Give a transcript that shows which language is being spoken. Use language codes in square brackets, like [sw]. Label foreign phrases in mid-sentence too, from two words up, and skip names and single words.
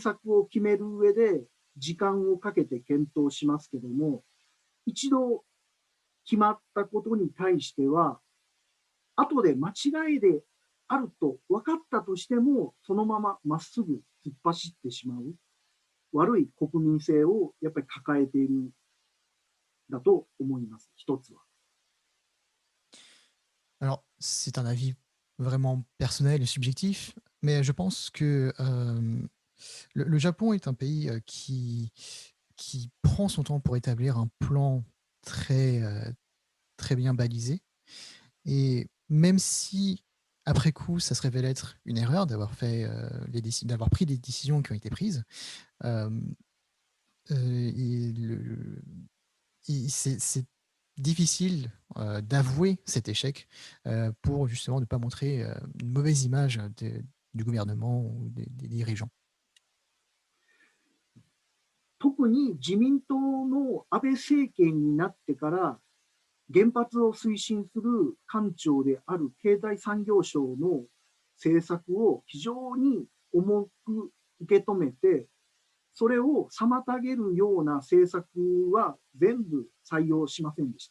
[ja] 策を決める上で時間をかけて検討しますけども、一度決まったことに対しては、後で間違いであると分かったとしても、そのまままっすぐ突っ走ってしまう悪い国民性をやっぱり抱えているんだと思います、一つは。 [fr] Alors, c'est un avis vraiment personnel et subjectif, mais je pense que le Japon est un pays qui prend son temps pour établir un plan très, très bien balisé. Et même si, après coup, ça se révèle être une erreur d'avoir d'avoir pris des décisions qui ont été prises, c'est difficile d'avouer cet échec pour justement ne pas montrer une mauvaise image du gouvernement ou des dirigeants. [ja] 特に自民党の安倍政権になってから原発を推進する官庁である経済産業省の政策を非常に重く受け止めて、それを妨げるような政策は全部採用しませんでした。